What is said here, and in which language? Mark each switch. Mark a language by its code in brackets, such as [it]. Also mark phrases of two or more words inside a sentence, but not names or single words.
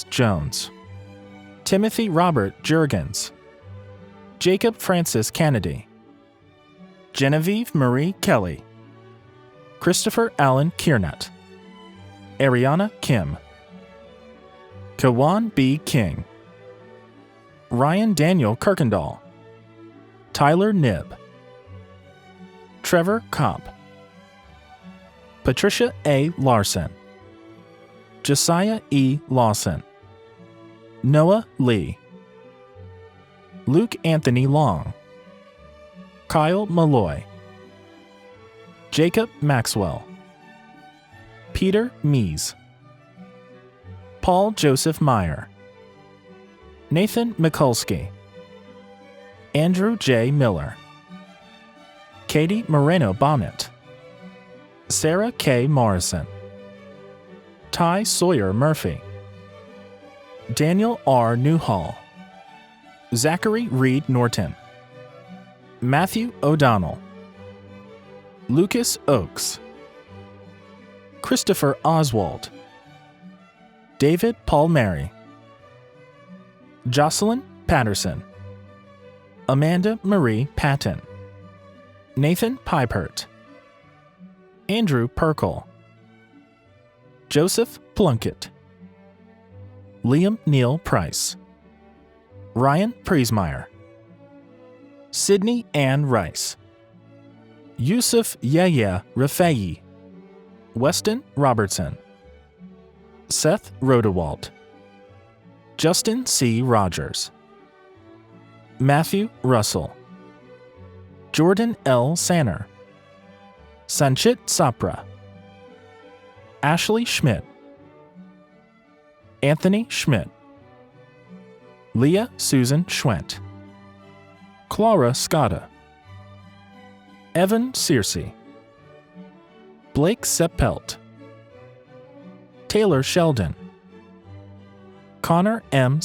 [en] Jones, Timothy Robert Jurgens, Jacob Francis Kennedy, Genevieve Marie Kelly, Christopher Allen Kiernut, Ariana Kim, Kawan B. King, Ryan Daniel Kirkendall, Tyler Nibb, Trevor Kopp, Patricia A. Larson, Josiah E. Lawson, Noah Lee, Luke Anthony Long, Kyle Malloy, Jacob Maxwell, Peter Mees, Paul Joseph Meyer, Nathan Mikulski, Andrew J. Miller, Katie Moreno Bonnet, Sarah K. Morrison, Ty Sawyer Murphy, Daniel R. Newhall, Zachary Reed Norton, Matthew O'Donnell, Lucas Oakes, Christopher Oswald, David Palmieri, Jocelyn Patterson, Amanda Marie Patton, Nathan Pipert, Andrew Perkle, Joseph Plunkett, Liam Neal Price, Ryan Priesmeyer, Sydney Ann Rice, Yusuf Yahya Rafai, Weston Robertson, Seth Rodewald, Justin C. Rogers, Matthew Russell, Jordan L. Sanner, Sanchit Sapra, Ashley Schmidt, Anthony Schmidt, Leah Susan Schwent, Clara Scotta, Evan Searcy, Blake Seppelt, Taylor Sheldon, Connor M.